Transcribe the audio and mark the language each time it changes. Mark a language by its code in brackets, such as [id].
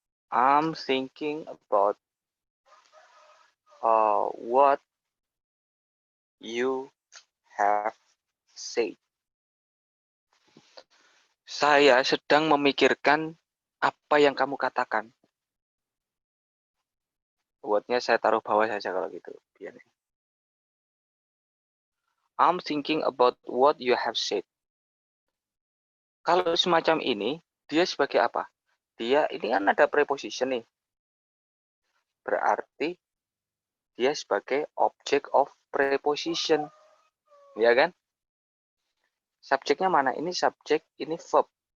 [en] I'm thinking about what you have said. [id] Saya sedang memikirkan apa yang kamu katakan. Wordnya saya taruh bawah saja kalau gitu. Biar. [en] I'm thinking about what you have said. [id] Kalau semacam ini, dia sebagai apa? Dia, ini kan ada preposition nih. Berarti dia sebagai object of preposition. Ya kan? Subjeknya mana? Ini subjek, ini verb.